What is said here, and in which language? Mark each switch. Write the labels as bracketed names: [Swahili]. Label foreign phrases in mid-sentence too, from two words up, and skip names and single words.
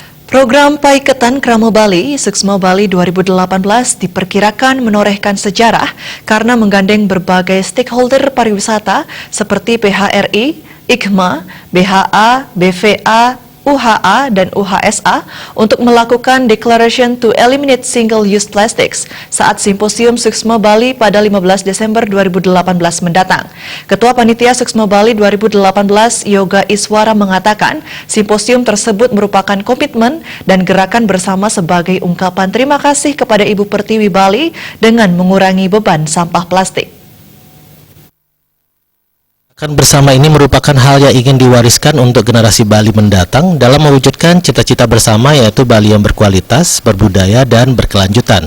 [Indonesian] Program Paiketan Krama Bali, Suksma Bali 2018 diperkirakan menorehkan sejarah karena menggandeng berbagai stakeholder pariwisata seperti PHRI, IKMA, BHA, BVA, UHA, dan UHSA untuk melakukan [English] Declaration to Eliminate Single-Use Plastics [Indonesian] saat Simposium Suksma Bali pada 15 Desember 2018 mendatang. Ketua Panitia Suksma Bali 2018, Yoga Iswara mengatakan, simposium tersebut merupakan komitmen dan gerakan bersama sebagai ungkapan terima kasih kepada Ibu Pertiwi Bali dengan mengurangi beban sampah plastik. Bersama ini merupakan hal yang ingin diwariskan untuk generasi Bali mendatang dalam mewujudkan cita-cita bersama, yaitu Bali yang berkualitas, berbudaya, dan berkelanjutan.